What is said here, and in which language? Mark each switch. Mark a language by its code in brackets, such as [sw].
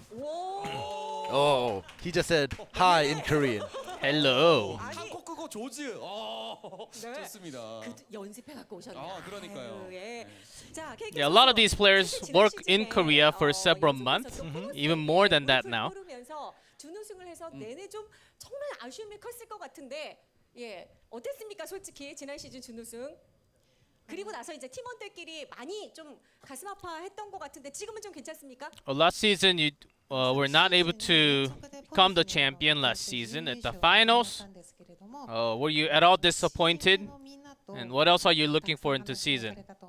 [en] Oh, he just said hi in Korean. Hello. [ko] 한국어 조즈. 좋습니다. 연습해갖고 오셨네요. 아, 그러니까요. 아유, 예. 자, [en] Yeah, a lot of these players work in Korea for several months, even more than that now. [ko] 준우승을 해서 내내 좀 정말 아쉬움이 컸을 것 같은데, 예, 어땠습니까? 솔직히 지난 시즌 준우승. 그리고 나서 이제 팀원들끼리 많이 좀 가슴 아파했던 것 같은데 지금은 좀 괜찮습니까? [en] Well, last season you were not able to become the champion last season at the finals. Were you at all disappointed? And what else are you looking for into season?